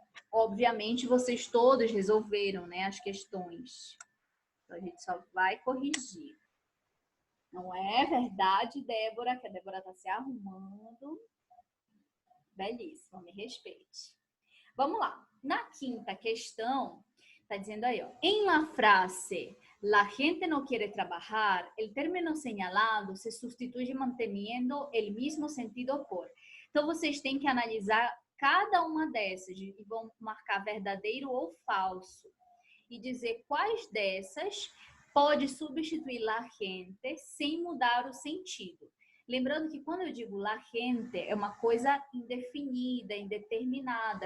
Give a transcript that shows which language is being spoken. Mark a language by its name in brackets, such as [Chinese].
[Portuguese] Obviamente, vocês todos resolveram, né, as questões. Então, a gente só vai corrigir. Não é verdade, Débora, que a Débora está se arrumando. Belíssimo, me respeite. Vamos lá. Na quinta questão, está dizendo aí, ó. [Spanish] Em la frase, la gente no quiere trabajar, el término señalado se sustituye manteniendo el mismo sentido por. [Portuguese] Então, vocês têm que analisar cada uma dessas e vão marcar verdadeiro ou falso. E dizer quais dessas pode substituir la gente sem mudar o sentido. Lembrando que quando eu digo la gente, é uma coisa indefinida, indeterminada.